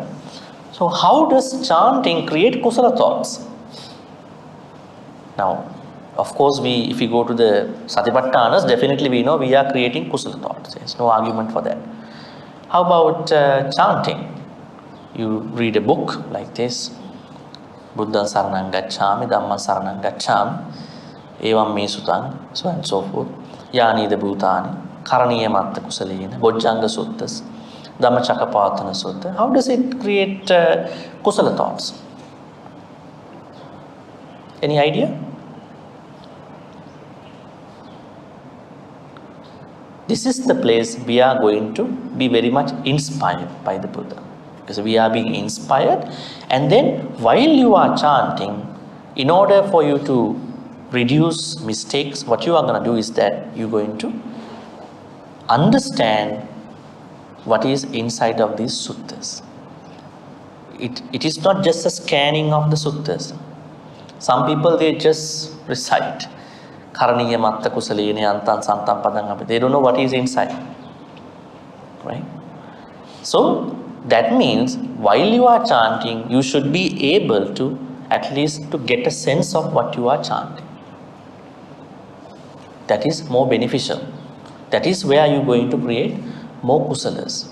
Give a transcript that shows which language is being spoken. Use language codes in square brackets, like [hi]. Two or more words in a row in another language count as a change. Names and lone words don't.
[en] So how does chanting create kusala thoughts? Now, of course, if we go to the Satipatthanas, definitely we know we are creating kusala thoughts. There's no argument for that. How about chanting? You read a book like this, [pi] Buddha Saranang Gacchami, Dhamma Saranang Gacchami, Evam Me Sutang, [en] so and so forth. [pi] Yani the Bhutani, Karaniya Matta Kusalina, Bojjanga Suttas, Dhamma Chakapatana Sutta. [en] How does it create kusala thoughts? Any idea? This is the place we are going to be very much inspired by the Buddha. Because we are being inspired, and then while you are chanting, in order for you to reduce mistakes, what you are going to do is that you're going to understand what is inside of these suttas. It is not just a scanning of the suttas. Some people, they just recite. [pi] Karaniya matta kusalene antan santam padang. [en] They don't know what is inside. Right? So, that means while you are chanting, you should be able to at least to get a sense of what you are chanting. That is more beneficial. That is where you are going to create more kusalas.